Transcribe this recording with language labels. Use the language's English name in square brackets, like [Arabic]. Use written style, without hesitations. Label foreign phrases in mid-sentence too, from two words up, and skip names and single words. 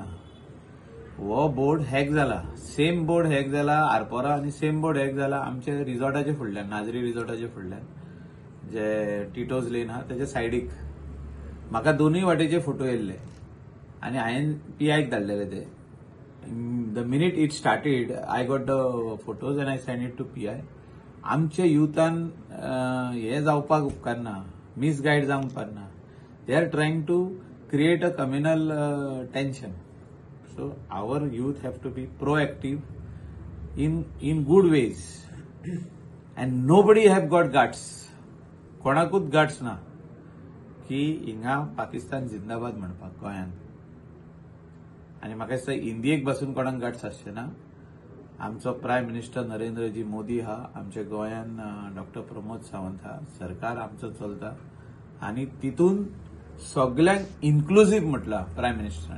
[Konkani] हो बोर्ड हॅक जाला, सेम बोर्ड हॅक जाला आरपोरा आणि सेम बोर्ड हॅक जाला आमचे रिसॉर्टाचे फुडल्यान, नाझरी रिसॉर्टाचे फुडल्यान जे टिटोज लेन हा त्याच्या सायडीक. म्हाका दोनूय वाटेचे फोटो येयल्ले आणि हांवें PIक धाडलेले ते. [English] The minute it started I got the photos and I send it to PI. [Konkani] आमच्या युथान हे जावपाक उपकारना, मिसगायड जावंक उपकारना. [English] They are trying to create a communal tension. So our youth have to be proactive in good ways. And nobody have got guts. [Konkani] कोणाकूच guts ना की हिंगा पाकिस्तान जिंदाबाद म्हणपाक गोंयांत. आणि म्हाका दिसता इंडियेक बसून कोणाक गट्स आसचे ना. आमचो [English] prime minister [Konkani] नरेंद्रजी मोदी हा, आमच्या गोंयांत डॉक्टर प्रमोद सावंत हा, सरकार आमचो चलता आणि तितून सगळ्यांक इन्क्लुझिव्ह म्हटला प्रायम मिनिस्टरान.